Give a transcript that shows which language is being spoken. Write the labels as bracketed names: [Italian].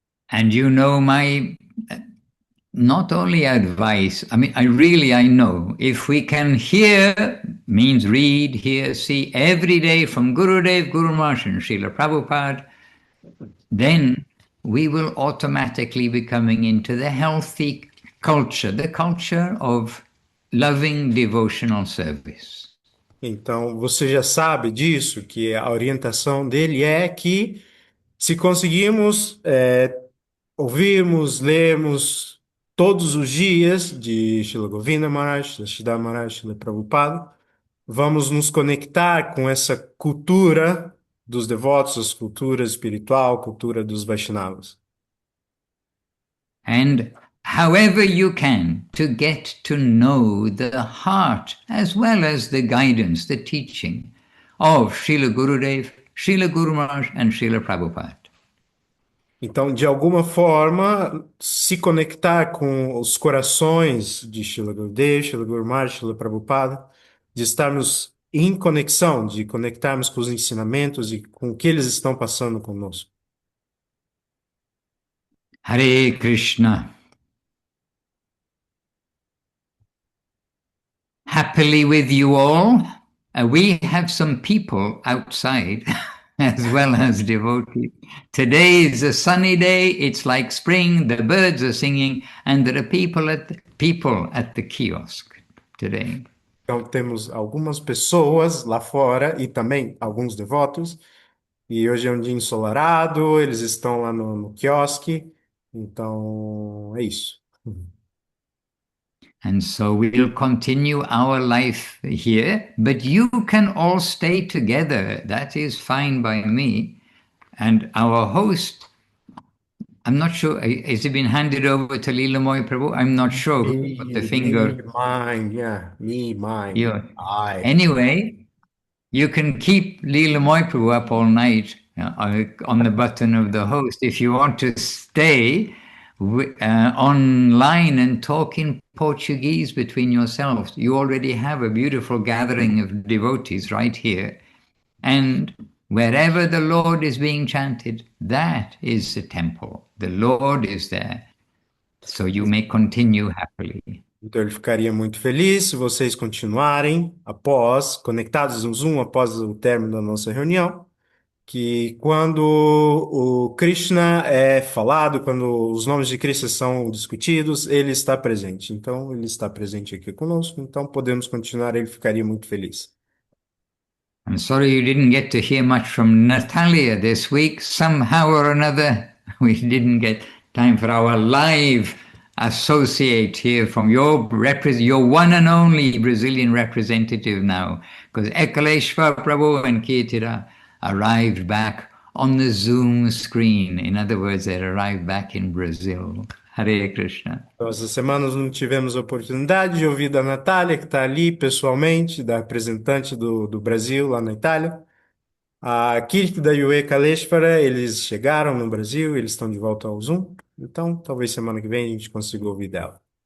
[English] And my not only advice, I mean, I know if we can means read, hear, see every day from Gurudev, Guru Maharaj and Srila Prabhupada, then we will automatically be coming into the healthy culture, the culture of loving devotional service. [Portuguese] Então, você já sabe disso, que a orientação dele é que se conseguirmos ouvirmos, lermos todos os dias de Srila Govinda Maharaj, Siddhar Maharaj, Srila Prabhupada, vamos nos conectar com essa cultura dos devotos, essa cultura espiritual, cultura dos Vaishnavas. [English] And however you can, to get to know the heart as well as the guidance, the teaching of Srila Gurudev, Srila Guru Maharaj and Srila Prabhupada. [Portuguese] Então, de alguma forma, se conectar com os corações de Srila Gurudev, Srila Guru Maharaj, Srila Prabhupada, de estarmos em conexão, de conectarmos com os ensinamentos e com o que eles estão passando conosco. [Sanskrit] Hare Krishna. [English] Happily with you all. We have some people outside as well as devotees. Today is a sunny day. It's like spring. The birds are singing, and there are people at the kiosk today. [Portuguese] Então, temos algumas pessoas lá fora e também alguns devotos. E hoje é um dia ensolarado, eles estão lá no quiosque. Então, é isso. [English] And so we'll continue our life here, but you can all stay together. That is fine by me. And our host, I'm not sure, has it been handed over to Leela Prabhu? I'm not sure who put the finger. Mine. Yeah. I. Anyway, you can keep Leela Prabhu up all night on the button of the host. If you want to stay online and talk in Portuguese between yourselves, you already have a beautiful gathering of devotees right here. And wherever the Lord is being chanted, that is the temple. The Lord is there. So you may continue happily. [Portuguese] Então ele ficaria muito feliz se vocês continuarem conectados no Zoom após o término da nossa reunião, que quando o Krishna é falado, quando os nomes de Krishna são discutidos, ele está presente. Então ele está presente aqui conosco, então podemos continuar, ele ficaria muito feliz. [English] I'm sorry you didn't get to hear much from Natalia this week. Somehow or another, we didn't get time for our live associate here from your one and only Brazilian representative now, because Ekaleshwar Prabhu and Kirtira arrived back on the Zoom screen. In other words, they arrived back in Brazil. [Sanskrit] Hare Krishna. [Portuguese] Então, essa semana nós não tivemos a oportunidade de ouvir da Natália, que está ali pessoalmente, da representante do Brasil lá na Itália. A Kirtida e o Ekaleshvara, eles chegaram no Brasil, eles estão de volta ao Zoom. Então, talvez semana que vem a gente consiga ouvir dela.